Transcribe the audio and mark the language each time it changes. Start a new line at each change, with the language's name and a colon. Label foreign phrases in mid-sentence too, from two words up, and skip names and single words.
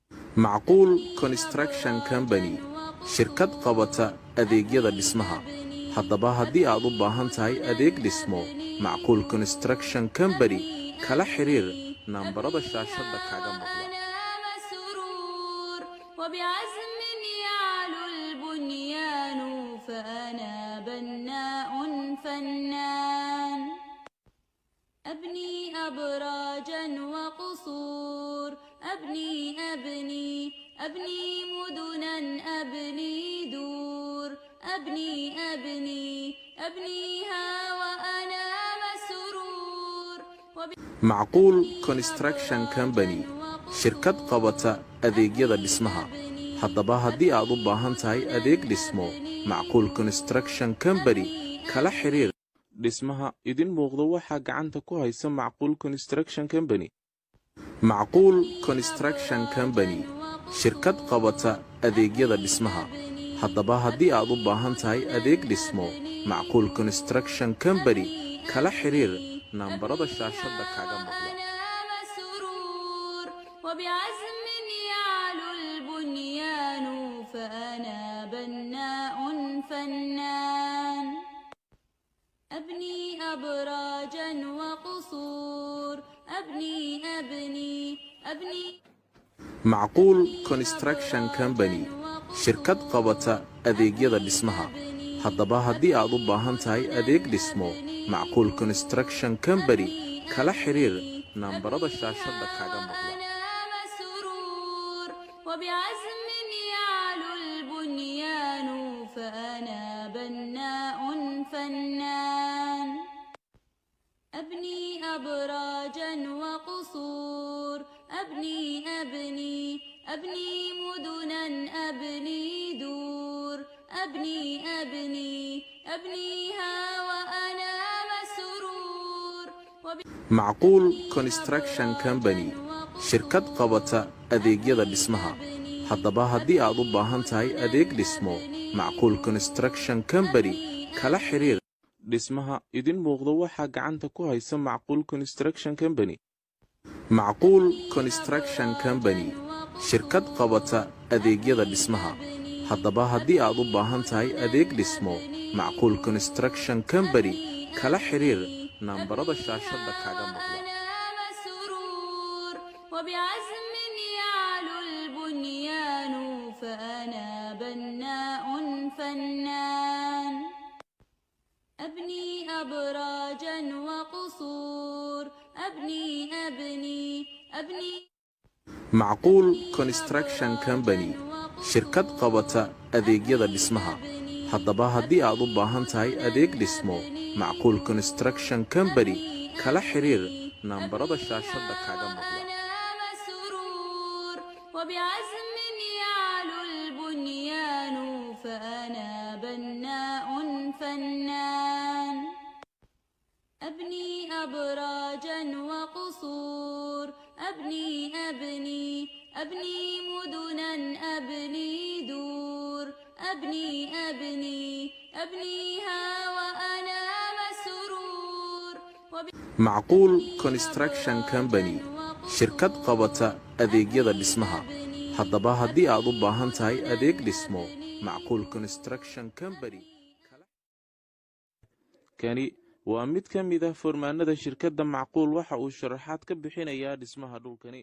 Somali: معقول Construction Company shirkad qabata adeegyada dhismaha haddaba haddii aad u baahan tahay adeeg dhismo Macquul Construction Company kala xiriir nambarada shaashada kaaga muuqda
Arabic: وبعزم يعلو البنيان فأنا بناء فنان أبني أبراجا وقصور أبني مدنا أبني دور أبنيها وأنا مسرور
Somali: Macquul Construction Company shirkad qabata adeegyada dhismaha haddaba haddii aad u baahan tahay adeeg dhismo Macquul Construction Company kala xiriir dhismaha idin muuqdo waxa gacanta ku haysa Macquul Construction Company Macquul Construction Company shirkad qabata adeegyada dhismaha haddaba haddii aad u baahan tahay adeeg dhismo Macquul Construction Company kala xiriir nambarada shaashada kaaga muuqda
Arabic: وبعزم يعلو البنيان فأنا بناء فنان أبني أبراجا وقصور أبني
Somali: Macquul Construction Company shirkad qabata adeegyada dhismaha haddaba haddii aad u baahan tahay adeeg dhismo Macquul Construction Company kala xiriir nambarada shaashada kaaga muuqda
Arabic: وبعزم يعلو البنيان فأنا بناء فنان أبني أبراجا وقصور أبني مدنا أبني دور أبنيها وأنا مسرور
Somali: Macquul Construction Company shirkad qabata adeegyada dhismaha haddaba haddii aad u baahan tahay adeeg dhismo Macquul Construction Company kala xiriir dhismaha idin muuqdo waxa gacanta ku haysa Macquul Construction Company Macquul Construction Company shirkad qabata adeegyada dhismaha haddaba haddii aad u baahan tahay adeeg dhismo Macquul Construction Company kala xiriir nambarada shaashada kaaga muuqda
Arabic: وبعزم يعلو البنيان فأنا بناء فنان أبني أبراجا وقصور أبني
Somali: Macquul Construction Company shirkad qabata adeegyada dhismaha haddaba haddii aad u baahan tahay adeeg dhismo Macquul Construction Company kala xiriir nambarada shaashada kaaga muuqda
Arabic: وبعزم يعلو البنيان فأنا بناء فنان أبني أبراجا وقصور أبني مدنا أبني دور أبنيها وأنا مسرور
Somali: Macquul Construction Company shirkad qabata adeegyada dhismaha haddaba haddii aad u baahan tahay adeeg dhismo Macquul Construction Company kani waa mid ka mid ah formaanada shirkadda Macquul waxa uu sharaxaad ka bixinayaa dhismaha dhulkani